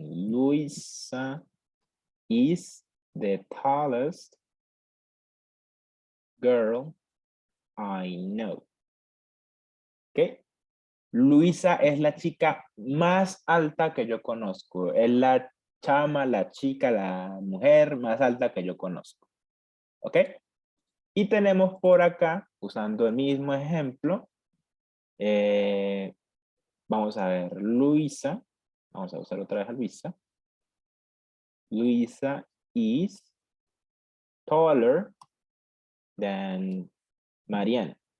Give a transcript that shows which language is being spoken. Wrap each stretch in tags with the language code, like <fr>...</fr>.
<en>Luisa is the tallest girl I know.</en> <es>¿Ok? Luisa es la chica más alta que yo conozco. Es la chama, la chica, la mujer más alta que yo conozco. ¿Ok? Y tenemos por acá, usando el mismo ejemplo, vamos a ver, Luisa. Vamos a usar otra vez a Luisa.</es> <en>Luisa is taller than Mariana.</en>